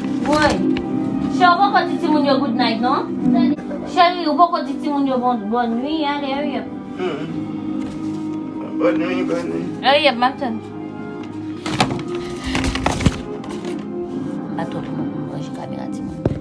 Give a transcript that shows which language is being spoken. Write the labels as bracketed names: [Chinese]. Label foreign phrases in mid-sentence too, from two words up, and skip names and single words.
[Haitian Creole] Woy, chè, ou pa di ti moun yo [English] good night, [Haitian Creole] non? Chèri, ou pa di ti moun yo bon, bon nwi, ya, de, [English] hurry up. [Haitian Creole] Mm-hmm. Bon nwi, bon nwi. [English] Hurry up, [Haitian Creole] ma tante. Ato, mwen, mwen, jè kamera ti moun.